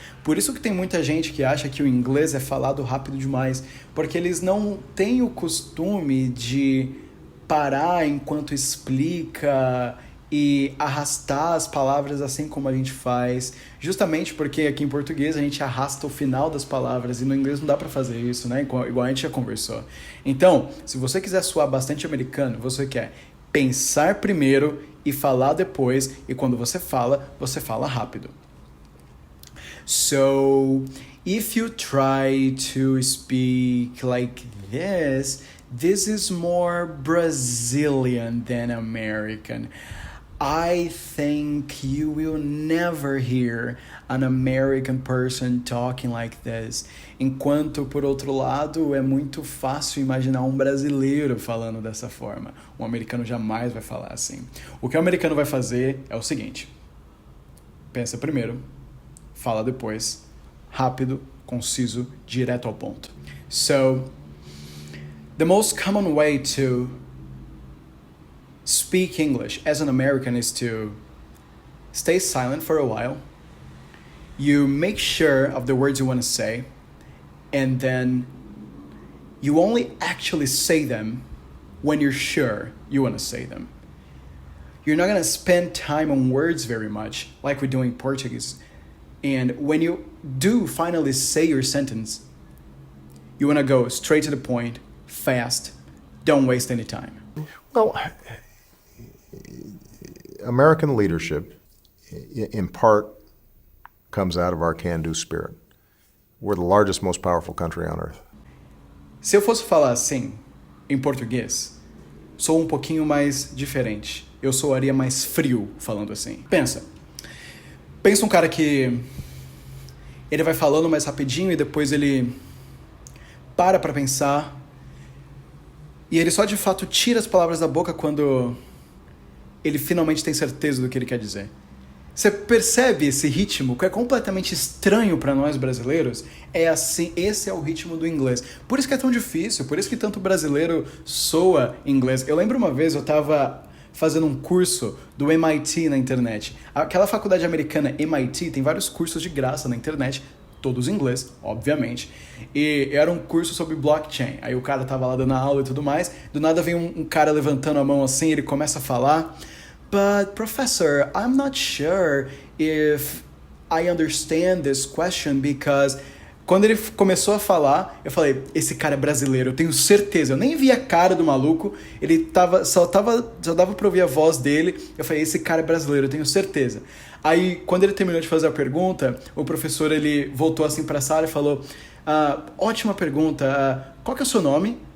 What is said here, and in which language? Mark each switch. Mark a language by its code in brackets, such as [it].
[pt] Por isso que tem muita gente que acha que o inglês é falado rápido demais, porque eles não têm o costume de parar enquanto explica e arrastar as palavras assim como a gente faz, justamente porque aqui em português a gente arrasta o final das palavras e no inglês não dá pra fazer isso, né? Igual a gente já conversou. Então, se você quiser soar bastante americano, você quer pensar primeiro e falar depois, e quando você fala rápido. [en] So, if you try to speak like this is more Brazilian than American. I think you will never hear an American person talking like this. [pt] Enquanto, por outro lado, é muito fácil imaginar um brasileiro falando dessa forma. Um americano jamais vai falar assim. O que o americano vai fazer é o seguinte: pensa primeiro, fala depois, rápido, conciso, direto ao ponto. [en] So, the most common way to speak English as an American is to stay silent for a while. You make sure of the words you want to say, and then you only actually say them when you're sure you want to say them. You're not going to spend time on words very much, like we do in Portuguese. And when you do finally say your sentence, you want to go straight to the point, fast, don't waste any time. Well, American leadership, in part, comes out of our can-do spirit. We're the largest, most powerful country on earth. [pt] Se eu fosse falar assim, em português, sou um pouquinho mais diferente. Eu soaria mais frio falando assim. Pensa um cara que ele vai falando mais rapidinho e depois ele para pra pensar, E ele só de fato tira as palavras da boca quando ele finalmente tem certeza do que ele quer dizer. Você percebe esse ritmo que é completamente estranho para nós brasileiros? É assim, esse é o ritmo do inglês. Por isso que é tão difícil, por isso que tanto brasileiro soa inglês. Eu lembro uma vez, eu tava fazendo um curso do MIT na internet. Aquela faculdade americana MIT tem vários cursos de graça na internet, todos em inglês, obviamente. E era um curso sobre blockchain. Aí o cara tava lá dando aula e tudo mais. Do nada vem um cara levantando a mão assim, ele começa a falar... [en] But professor, I'm not sure if I understand this question because... [pt] Quando ele começou a falar, eu falei, esse cara é brasileiro, eu tenho certeza. Eu nem vi a cara do maluco, ele só dava pra ouvir a voz dele. Eu falei, esse cara é brasileiro, eu tenho certeza. Aí, quando ele terminou de fazer a pergunta, o professor, ele voltou assim pra sala e falou, ótima pergunta, qual que é o seu nome?